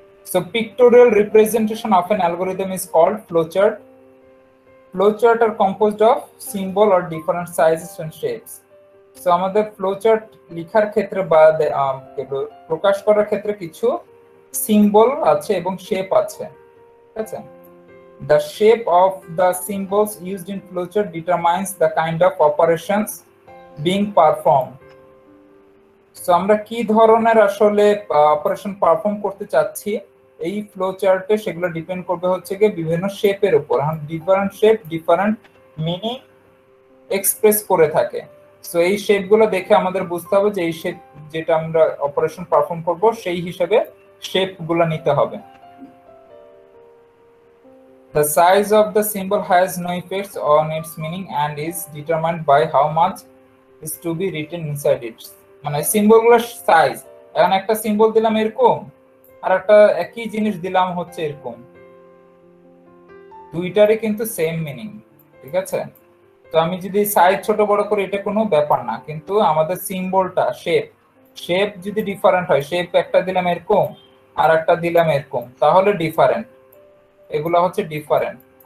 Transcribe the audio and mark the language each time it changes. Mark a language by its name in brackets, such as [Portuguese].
[English] So pictorial representation of an algorithm is called flow chart. Flow chart are composed of symbol or different sizes and shapes. [Bangla] So আমাদের flow chart লেখার ক্ষেত্রে বা প্রকাশ করার ক্ষেত্রে কিছু symbol আছে এবং শেপ আছে, ঠিক আছে? [English] The shape of the symbols used in flowchart determines the kind of operations being performed. [Bangla] So আমরা কি ধরনের আসলে অপারেশন পারফর্ম করতে চাচ্ছি এই ফ্লো চার্টে, সেগুলো ডিপেন্ড করবে হচ্ছে কি বিভিন্ন শেপের উপর। Different shape different meaning express করে থাকে। সো এই শেপগুলো দেখে আমাদের বুঝতে হবে যে এই শেপ যেটা আমরা অপারেশন পারফর্ম করব সেই হিসেবে শেপগুলো নিতে হবে। [English] The size of the symbol has no effects on its meaning and is determined by how much is to be written inside it. [Bangla] মানে সিম্বলগুলোর সাইজ, এখন একটা সিম্বল দিলাম এরকম আর একটা একই জিনিস দিলাম হচ্ছে এরকম, দুইটারই কিন্তু সেম মিনিং, ঠিক আছে? তো আমি যদি সাইজ ছোট বড় করি এটা কোনো ব্যাপার না, কিন্তু আমাদের সিম্বলটা শেপ যদি ডিফারেন্ট হয়, শেপ একটা দিলাম এরকম আর একটা দিলাম এরকম, তাহলে ডিফারেন্ট, এগুলো হচ্ছে ডিফারেন্ট।